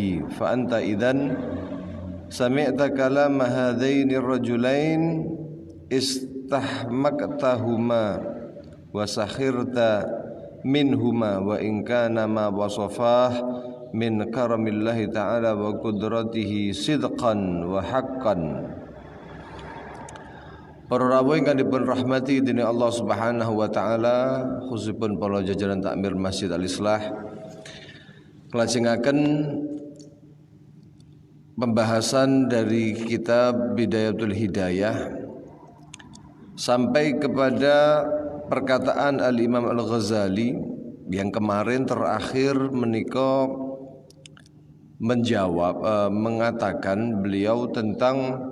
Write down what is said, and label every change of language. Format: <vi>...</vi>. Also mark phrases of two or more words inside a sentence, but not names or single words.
<ar>فأنت إذن سمعت كلام هذين الرجلين استحمقتهما وسخرت منهما وإن كان ما وصفاه من كرامة الله تعالى وقدرته صدقا وحقا.</ar> <jv>Para rawuh ingkang dipun rahmati dening Allah</jv> <ar>سبحانه وتعالى,</ar> <jv>khususipun para jajaran takmir Masjid Al-Islah, kelajengaken</jv> <id>pembahasan dari kitab Bidayatul Hidayah sampai kepada perkataan Al-Imam Al-Ghazali yang kemarin terakhir</id> <jv>menika</jv> <id>mengatakan beliau tentang</id>